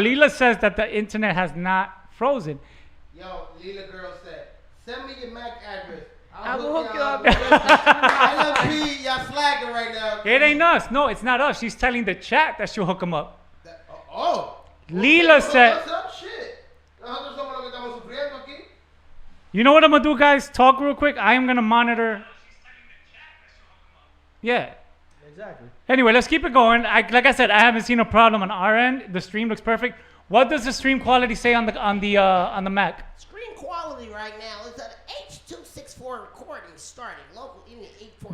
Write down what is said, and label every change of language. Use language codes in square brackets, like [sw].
[en] Leela says that the internet has not frozen. Yo, Lila girl said, send me your MAC address. I will hook you up. LMP, y'all slacking right now. It ain't us. No, it's not us. She's telling the chat that she'll hook him up. Oh. Leela said, What's up? Shit. [es] Nosotros somos los que estamos sufriendo aquí. [en] you know what I'm gonna do, guys? Talk real quick. I am gonna monitor. Yeah. Exactly. Anyway, let's keep it going. Like I said, I haven't seen a problem on our end. The stream looks perfect. What does the stream quality say on the Mac? Screen quality right now is at H.264 recording starting local in the 840.